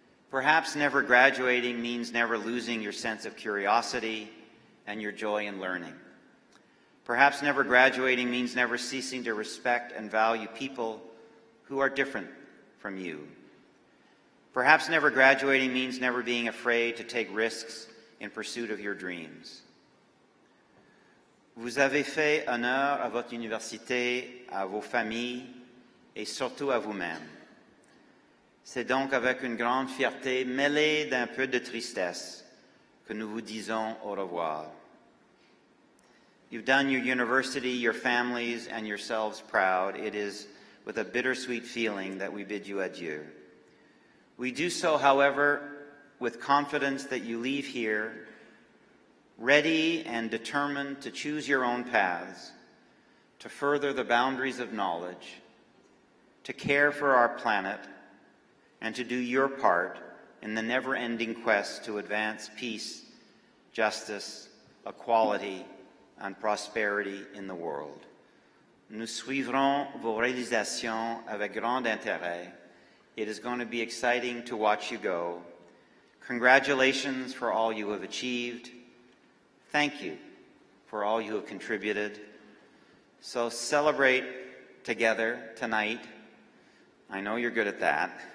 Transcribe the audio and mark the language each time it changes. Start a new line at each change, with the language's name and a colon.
English: Perhaps never graduating means never losing your sense of curiosity and your joy in learning. Perhaps never graduating means never ceasing to respect and value people who are different from you. Perhaps never graduating means never being afraid to take risks in pursuit of your dreams.
French: Vous avez fait honneur à votre université, à vos familles et surtout à vous-même. C'est donc avec une grande fierté mêlée d'un peu de tristesse que nous vous disons au revoir.
English: You've done your university, your families, and yourselves proud. It is with a bittersweet feeling that we bid you adieu. We do so, however, with confidence that you leave here ready and determined to choose your own paths, to further the boundaries of knowledge, to care for our planet, and to do your part in the never-ending quest to advance peace, justice, equality, and prosperity in the world.
French: Nous suivrons vos réalisations avec grand intérêt.
English: It is going to be exciting to watch you go. Congratulations for all you have achieved. Thank you for all you have contributed. So celebrate together tonight. I know you're good at that.